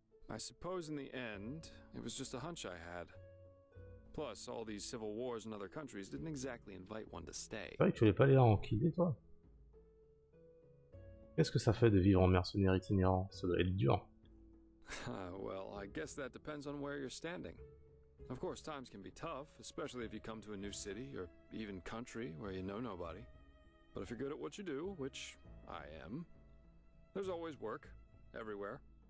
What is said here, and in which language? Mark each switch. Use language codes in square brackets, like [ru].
[en] I suppose in the end, it was just a hunch I had. Plus, all these civil wars in other countries didn't exactly invite one to stay. [fr] C'est vrai que tu voulais pas aller là en kidé, toi? Qu'est-ce que ça fait de vivre en mercenaire itinérant? Ça doit être dur. [en] Well, I guess that depends on where you're standing. Of course, times can be tough, especially if you come to a new city or even country where you know nobody. But if you're good at what you do, which I am, there's always work, everywhere.